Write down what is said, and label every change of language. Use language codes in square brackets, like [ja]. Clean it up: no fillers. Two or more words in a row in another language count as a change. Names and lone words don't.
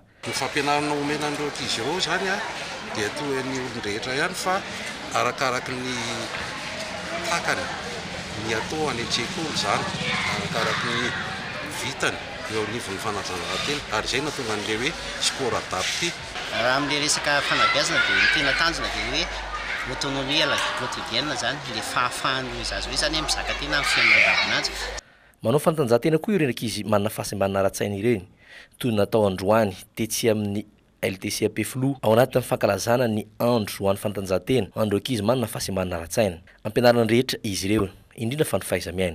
[mg] Ny fampianarana omena an'ireo ankizy ireo zany dia toy ny olon-drehetra ihany fa arakaraky ny takany ny atao any an-tsekoly zany arakaraky ny vitany eo anivon'ny fanatanjahantena ary izay natonga an'ilay hoe [fr] sport adapté. [mg] Raha amin'ilay resaka fanabeazana dia ny tena tanjona dia hoe [fr] autonomie à la vie quotidienne [mg] zany ilay fahafahan'ny zaza hoe zany mizaka tena amin'ny fiainana andavanandro. Manao fanatanjahantena koa ireny ankizy manana fahasembanana ara-tsaina ireny toy natao androany tetsy amin'ny LTCAP Flou ao anatin'ny fankalazana ny andro ho an'ny fanatanjahantena andro ankizy manana fahasembanana ara-tsaina ampianarana ny rehetra izy ireo indrindra fa ny fahaiza-miaina.